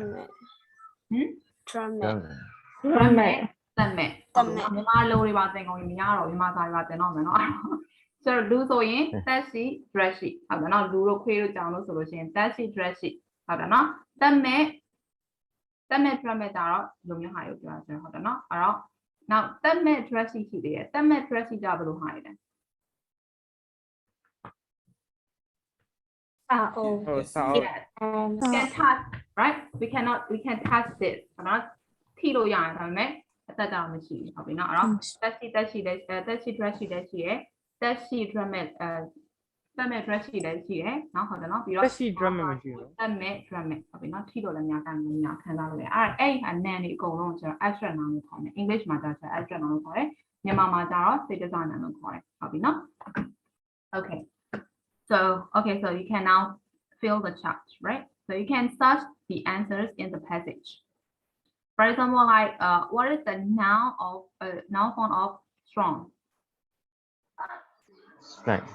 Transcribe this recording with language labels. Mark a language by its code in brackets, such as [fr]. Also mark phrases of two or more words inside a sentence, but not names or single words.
[my] Drumming. သက်မဲ့ မြန်မာလိုတွေပါသင်ကုန်ရင်မရတော့မြန်မာစာတွေပါသင်တော့မယ်နော်ဆိုတော့လူဆိုရင်သက်ရှိ dress ရှိဟုတ်တယ်နော်လူတို့ခွေးတို့ကြောင်လို့ဆိုလို့ရှိရင်သက်ရှိ dress ရှိဟုတ်တယ်နော်သက်မဲ့တတ်မဲ့ dress ကြတော့ဒီလိုမျိုးဟာကိုပြောရဆိုဟုတ်တယ်နော်အဲ့တော့ now တတ်မဲ့ dress ရှိသေးတယ်တတ်မဲ့ dress ကြဘယ်လိုဟာလဲ [en] Oh, so yes we can touch right we can touch this [my] နော်ထိလို့ရရင်ဒါပေမဲ့အသက်ကြောင့်မရှိဘူးဟုတ်ပြီနော်အဲ့တော့တက်ရှိ dress ရှိတယ်တက်ရှိ dress ရှိတယ်ရှိရယ်တက်ရှိ dress မဲ့တက်မဲ့ dress ရှိတယ်ရှိရယ်နော်ဟုတ်တယ်နော်ပြီးတော့ [en] let's see drama machine. [my] တက်မဲ့ dress မဲ့ဟုတ်ပြီနော်ထိလို့လည်းများတိုင်းများခံစားလို့ရတယ်အဲ့ဟာနန်တွေအကုန်လုံးကျွန်တော် [en] abstract noun [my] လို့ခေါ်တယ် English မှာကျတော့ [en] abstract noun [my] လို့ခေါ်တယ်မြန်မာမှာကျတော့ [en] status noun [my] လို့ခေါ်တယ်ဟုတ်ပြီနော် [en] okay so you can now fill the charts, right? So you can search the answers in the passage. For example, like what is the noun form of strong? Strength.